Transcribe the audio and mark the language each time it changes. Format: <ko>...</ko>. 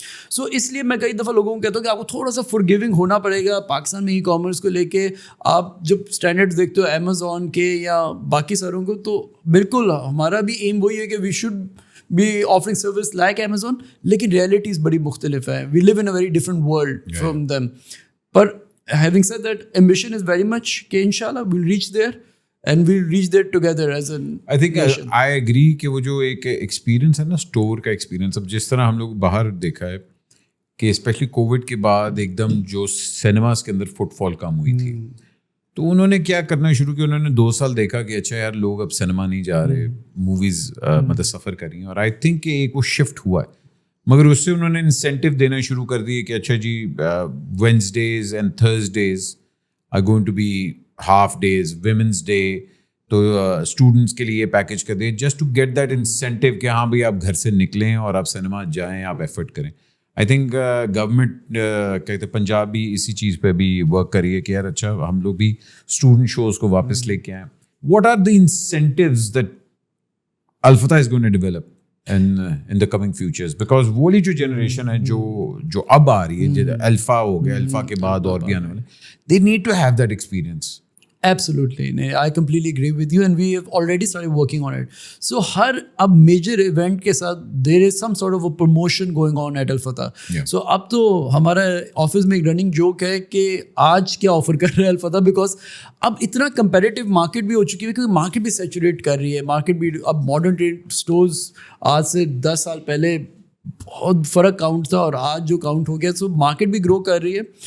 <ur>سو اس لیے میں کئی دفعہ لوگوں کو کہتا ہوں کہ آپ کو تھوڑا سا فورگیونگ ہونا پڑے گا پاکستان میں ای کامرس کو لے کے. آپ جب اسٹینڈرڈ دیکھتے ہو امیزون کے یا باقی ساروں کو, تو بالکل ہمارا بھی ایم وہی ہے کہ</ur> <en>we should be offering service like Amazon,</en> <ur>لیکن realities بڑی مختلف ہیں.</ur> <en>We live in a very different world from them. But having said that, ambition is very much کہ inshallah we'll reach there and we'll reach there together as a I think nation. I agree</en> <ur>کہ وہ جو ایک experience ہے نا store کا experience, اب جس طرح ہم لوگ باہر دیکھا ہے کہ اسپیشلی کووڈ کے بعد ایک دم جو سینماز کے اندر فٹ فال کم ہوئی تھی, تو انہوں نے کیا کرنا شروع کیا, انہوں نے 2 سال دیکھا کہ اچھا یار لوگ اب سنیما نہیں جا رہے, موویز مطلب سفر کر رہی ہیں, اور</ur> <en>I think</en> <ur>کہ ایک وہ شفٹ ہوا ہے. مگر اس سے انہوں نے انسینٹیو دینا شروع کر دیے کہ اچھا جی</ur> <en>Wednesdays and Thursdays are going to be half days,</en> <ur>women's day تو اسٹوڈنٹس کے لیے پیکیج کر دیں,</ur> <en>just to get that incentive</en> <ur>کہ ہاں بھائی آپ گھر سے نکلیں اور آپ سنیما جائیں, آپ ایفرٹ کریں.</ur> <en>I think</en> <ur>گورنمنٹ کہتے پنجاب بھی اسی چیز پہ بھی ورک کری ہے کہ یار اچھا ہم لوگ بھی اسٹوڈنٹ شوز کو واپس لے کے آئیں.</ur> <en>what are the incentives that Alfatah is going to develop in the coming futures, because</en> <ur>وہ والی جو جنریشن ہے جو اب آ رہی ہے, الفا ہو گیا, الفا کے بعد اور بھی آنے والے,</ur> <en>they need to have that experience. Absolutely. I completely agree with you and we have already started working on it. So</en> <ur>ہر اب میجر ایونٹ کے ساتھ</ur> <en>there is some sort of a promotion going on at Alfatah.</en> <ur>So اب تو ہمارا office میں ایک running joke ہے کہ آج کیا آفر کر رہے ہیں الفتح, بیکاز اب اتنا کمپیٹیو مارکیٹ بھی ہو چکی ہے, کیونکہ مارکیٹ بھی سیچوریٹ کر رہی ہے. مارکیٹ بھی اب ماڈرن ٹریڈ اسٹورز آج سے 10 سال پہلے بہت فرق کاؤنٹ تھا اور آج جو کاؤنٹ ہو گیا, سو مارکیٹ بھی گرو کر رہی ہے.</ur>